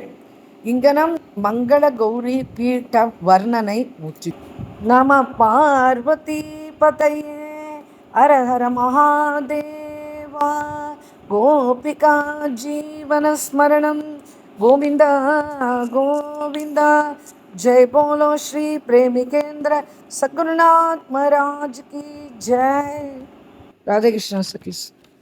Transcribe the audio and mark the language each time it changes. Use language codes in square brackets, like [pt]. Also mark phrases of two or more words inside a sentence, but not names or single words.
[ta] இங்கனம் மங்கள கௌரி பீட்ட வர்ணனை முற்றி. [sa] नम पार्वती पतये हर हर महादेवा. गोपिका जीवनस्मरणम् गोविन्दा गोविन्दा. [hi] जय बोलो श्री प्रेमिकेंद्र सद्गुरुनाथ महाराज की जय. राधे कृष्ण सखी.